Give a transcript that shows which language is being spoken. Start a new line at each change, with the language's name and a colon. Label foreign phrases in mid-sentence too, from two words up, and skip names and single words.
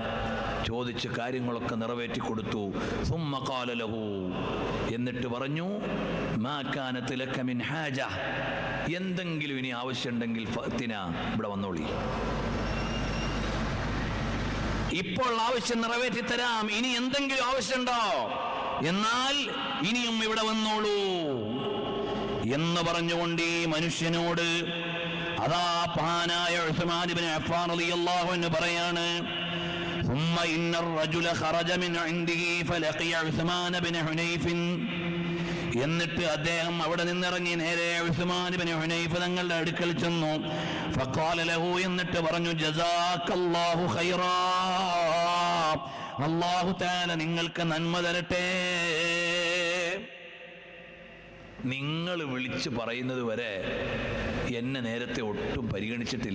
Malayalam: ചോദിച്ച് കാര്യങ്ങളൊക്കെ നിറവേറ്റി കൊടുത്തു.
Arabic: ثم قال له,
Malayalam: എന്നിട്ട് പറഞ്ഞു,
Arabic: ما كانت لك من حاجة,
Malayalam: എന്തെങ്കിലും ഇനി ആവശ്യമുണ്ടെങ്കിൽ ഫഅ്തിന, ഇവിടെ വന്നോളി, ഇപ്പോൾ ആവശ്യം നിറവേറ്റി തരാം. ഇനി എന്തെങ്കിലും ആവശ്യമുണ്ടോ എന്നാൽ ഇനിയും ഇവിടെ വന്നോളൂ. എന്ന് പറഞ്ഞുകൊണ്ട് ഈ മനുഷ്യനോട് അതാ മഹാനായ ഉസ്മാൻ ഇബ്നു അഫ്ഫാൻ
Arabic: رضي الله عنه
Malayalam: പറയാണ്,
Arabic: ثم إن الرجل خرج من عنده فلقي عثمان بن حنيف.
Malayalam: എന്നിട്ട് അദ്ദേഹം അവിടെ നിന്നിറങ്ങി നേരെ ഉസ്മാൻ ഇബ്നു ഹുനൈഫ് തങ്ങളുടെ അടുക്കൽ ചെന്നു.
Arabic: فقال له,
Malayalam: എന്നിട്ട് പറഞ്ഞു,
Arabic: جزاك الله خيرا, الله تعالى
Malayalam: നിങ്ങൾക്ക് നന്മ തരട്ടെ. നിങ്ങൾ വിളിച്ചു പറയുന്നത് വരെ എന്നെ നേരത്തെ ഒട്ടും പരിഗണിച്ചിട്ടില്ല.